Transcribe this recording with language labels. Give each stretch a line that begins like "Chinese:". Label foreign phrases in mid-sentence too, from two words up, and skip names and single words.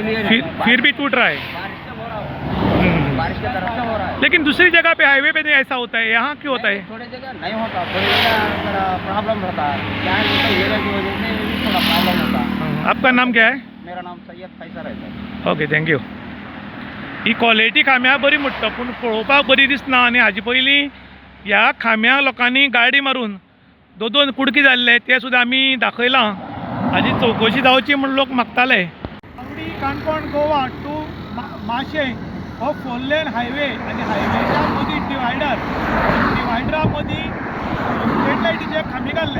Hindi: फिर भी टूट रहा है। बारिश से हो रहा हो, बारिश की तरफ से हो रहा है। लेकिन दूसरी जगह पे हाईवे पे नहीं ऐसा होता है, यहाँ क्यों होता है? थोड़ी जगह नहीं होता, थोड़ी जगह प्रॉब्लम होता है, क्या एरिया की वजह से भी थोड़ा प्रॉब्लम होता है। आपका नाम क्या है? मेरा नाम सैयद फैसल है सर।
English: OK, thank you.
Konkani: ही क्वॉलिटी खांब्या बरी म्हणटा पूण पळोवपाक बरी दिसना. आनी हाजे पयलीं ह्या खांब्या लोकांनी गाडी मारून दोन कुडकी जाल्ले ते सुद्दां आमी दाखयलां. हाजी चवकशी जावची म्हूण लोक मागताले. चावडी काणकोण गोवा टू माशें हो 4
English: lane highway
Konkani: आनी हायवेच्या मदीं डिवायडरा मदीं स्ट्रीट लायटीचे खांबे घाल्ले.